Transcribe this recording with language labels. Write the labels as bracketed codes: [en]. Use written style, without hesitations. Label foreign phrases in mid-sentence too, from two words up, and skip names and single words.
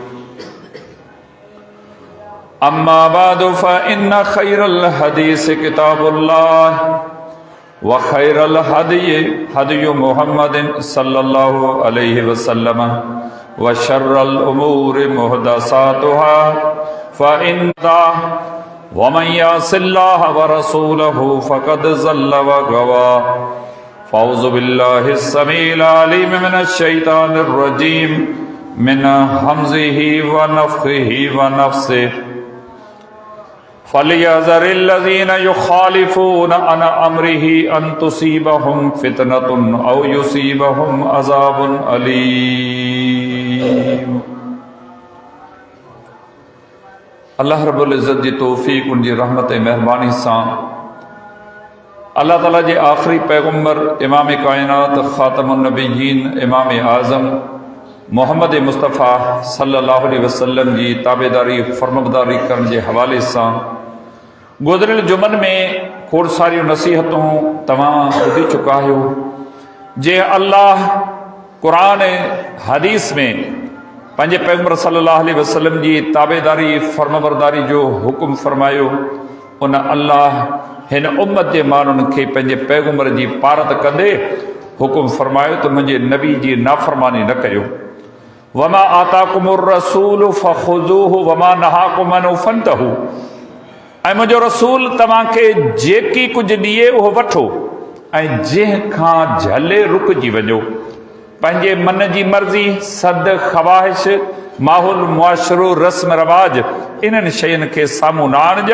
[ar] أما بعد فإن خير الحديث كتاب الله وخير الهدي محمد صلى الله عليه وسلم وشر الأمور محدثاتها فإن ومن يعص الله ورسوله فقد ضل وغوى. فأعوذ بالله السميع العليم من الشيطان الرجيم من همزه ونفخه ونفسه. فليحذر الذين يخالفون عن أمره أن تصيبهم فتنة أو يصيبهم عذاب أليم. الله رب العزة [sd] जी तौफ़ीक़ उनकी रहमत मेहरबानी सां अल्लाह ताला जे आख़िरी पैगम्बर इमाम कायनात [ar] خاتم النبيين [sd] इमाम आज़म मोहम्मद मुस्तफ़ा [ar] صلى الله عليه وسلم [sd] जी ताबेदारी फर्माबरदारी करण [ur] کے حوالے سے [sd] गुज़रियल जुमन में खोड़ सारियूं नसीहतूं तव्हां ॿुधी चुका आहियो। जे अल्लाह क़ुरान हदीस में पंहिंजे पैगम्बर [ar] صلى الله عليه وسلم [sd] जी ताबेदारी फर्माबरदारी जो हुक्म फरमायो, उन अल्लाह हिन उम्मत जे माण्हुनि खे पंहिंजे पैगम्बर जी पारत कंदे हुक्म फरमायो त मुंहिंजे नबी जी नाफ़रमानी न कयो। [ar] وما آتاكم الرسول فخذوه وما نهاكم عنه فانتهوا. [sd] ऐं मुंहिंजो रसूल तव्हांखे जेकी कुझु ॾिए उहो वठो ऐं जंहिंखां झले रुकिजी वञो। पंहिंजे मन जी मर्ज़ी, सद, ख़वाहिश, माहौल, मुआशरो, रस्म रवाज इन्हनि शयुनि खे साम्हूं न आणिजो।